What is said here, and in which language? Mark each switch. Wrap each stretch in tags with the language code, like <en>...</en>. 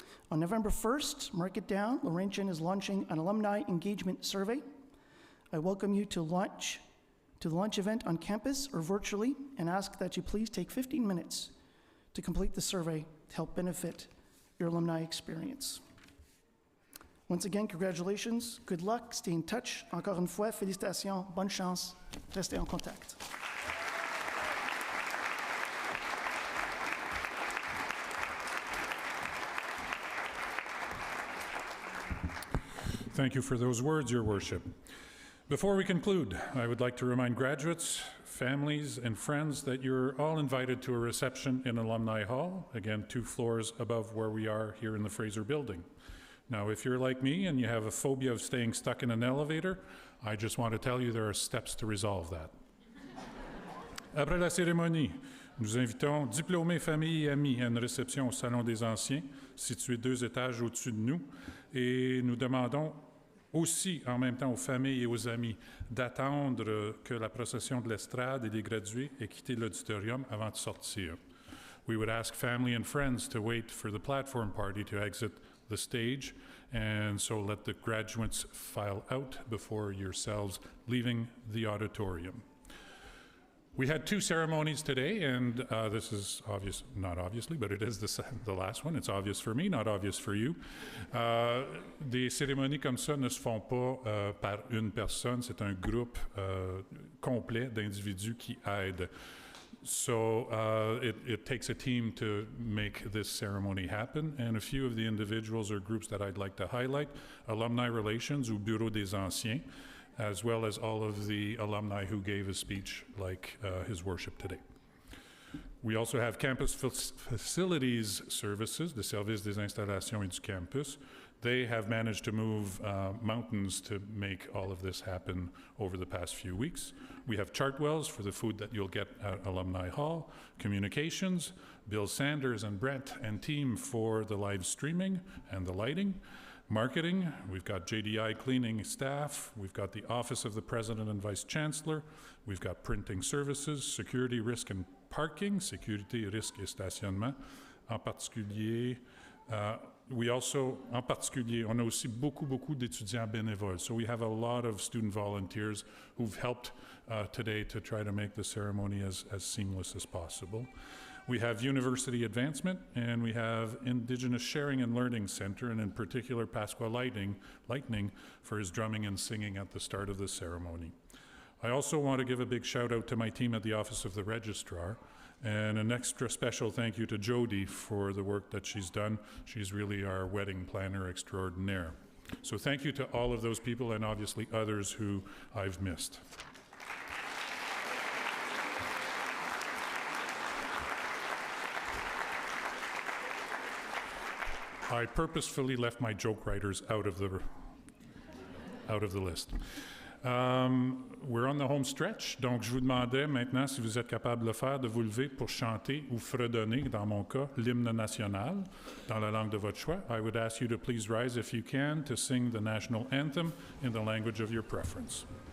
<en>On November 1st, mark it down, Laurentian is launching an alumni engagement survey. I welcome you to the launch event on campus or virtually and ask that you please take 15 minutes to complete the survey to help benefit your alumni experience. Once again, congratulations, good luck, stay in touch.</en> <fr>Encore une fois, félicitations, bonne chance, restez en contact.</fr> <en>Thank you for those words, Your Worship. Before we conclude, I would like to remind graduates, families, and friends that you're all invited to a reception in Alumni Hall, again, 2 floors above where we are here in the Fraser Building. Now, if you're like me and you have a phobia of staying stuck in an elevator, I just want to tell you there are steps to resolve that.</en> <fr>Après la cérémonie, nous invitons diplômés, familles et amis à une réception au Salon des Anciens, situé 2 étages au-dessus de nous, et nous demandons aussi, en même temps, aux familles et aux amis d'attendre que la procession de l'estrade et des gradués ait quitté l'auditorium avant de sortir.</fr> <en>We would ask family and friends to wait for the platform party to exit the stage, and so let the graduates file out before yourselves leaving the auditorium. We had 2 ceremonies today, and this is obvious, not obviously, but it is the last one. It's obvious for me, not obvious for you.</en> <fr>Des cérémonies comme ça ne se font pas par une personne, c'est un groupe complet d'individus qui aident.</fr> <en>So it takes a team to make this ceremony happen, and a few of the individuals or groups that I'd like to highlight: Alumni Relations,</en> <fr>ou Bureau des Anciens,</fr> <en>as well as all of the alumni who gave a speech like His Worship today. We also have Campus Facilities Services, the Service des Installations et du Campus. They have managed to move mountains to make all of this happen over the past few weeks. We have Chartwells for the food that you'll get at Alumni Hall, Communications, Bill Sanders and Brent and team for the live streaming and the lighting, Marketing, we've got JDI cleaning staff, we've got the Office of the President and Vice Chancellor, we've got Printing Services, Security, Risk and Parking,</en> <fr>Sécurité, Risque et Stationnement, en particulier. On a aussi beaucoup d'étudiants bénévoles.</fr> <en>So we have a lot of student volunteers who've helped today to try to make the ceremony as seamless as possible. We have University Advancement, and we have Indigenous Sharing and Learning Center, and in particular Pasqua Lightning for his drumming and singing at the start of the ceremony. I also want to give a big shout out to my team at the Office of the Registrar, and an extra special thank you to Jody for the work that she's done. She's really our wedding planner extraordinaire. So thank you to all of those people, and obviously others who I've missed. I purposefully left my joke writers out of the list. We're on the home stretch,</en> <fr>donc je vous demanderais maintenant, si vous êtes capable de le faire, de vous lever pour chanter ou fredonner, dans mon cas, l'hymne national, dans la langue de votre choix.</fr> <en>I would ask you to please rise if you can to sing the national anthem in the language of your preference.</en>